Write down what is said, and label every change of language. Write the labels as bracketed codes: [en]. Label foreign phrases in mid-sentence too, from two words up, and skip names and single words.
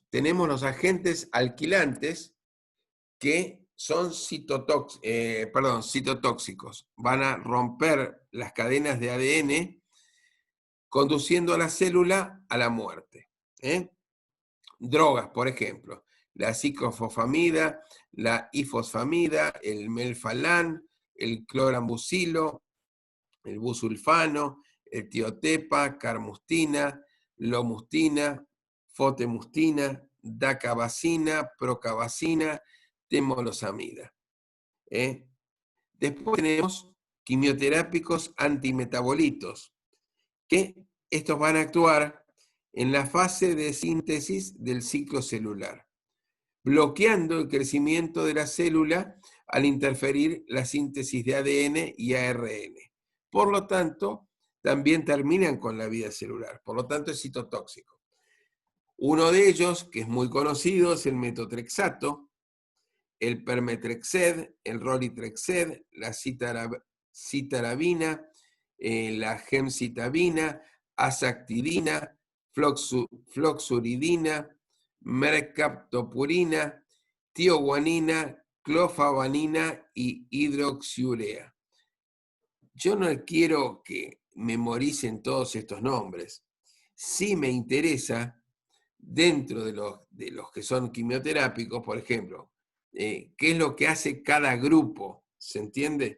[es] Tenemos los agentes alquilantes que son citotóxicos. Van a romper las cadenas de ADN conduciendo a la célula a la muerte. Drogas, por ejemplo, la ciclofosfamida, la ifosfamida, el melfalán, el clorambucilo, el busulfano, el tiotepa, carmustina, lomustina, fotemustina, dacabacina, procabacina, temolosamida. Después tenemos quimioterápicos antimetabolitos, que estos van a actuar en la fase de síntesis del ciclo celular, bloqueando el crecimiento de la célula al interferir la síntesis de ADN y ARN. Por lo tanto, también terminan con la vida celular. Por lo tanto, es citotóxico. Uno de ellos, que es muy conocido, es el metotrexato, el permetrexed, el rolitrexed, la citarabina, la gemcitabina, azactidina, floxuridina, mercaptopurina, tioguanina, clofabanina y hidroxiurea. Yo no quiero que memoricen todos estos nombres. Sí me interesa, dentro de los que son quimioterápicos, por ejemplo, qué es lo que hace cada grupo, ¿se entiende?